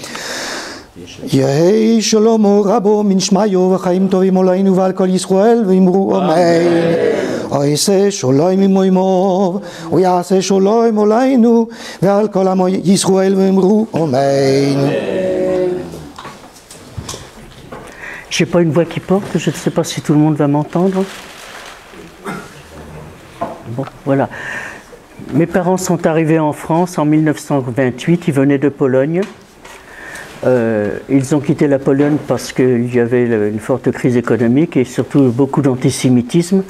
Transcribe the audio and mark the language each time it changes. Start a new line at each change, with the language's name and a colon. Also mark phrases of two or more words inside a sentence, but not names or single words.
Aramaic: יהי שלמה רבו מן שמיו וחיים טובים עלינו ועל כל ישראל ואמרו אמן.
Hebrew: ויעשה שלום עמו ויעשה שלום עלינו ועל כל עמו ישראל ואמרו אמן.
French: J'ai pas une voix qui porte, je ne sais pas si tout le monde va m'entendre. Bon, voilà. Mes parents sont arrivés en France en 1928, ils venaient de Pologne. Ils ont quitté la Pologne parce qu'il y avait une forte crise économique et surtout beaucoup d'antisémitisme.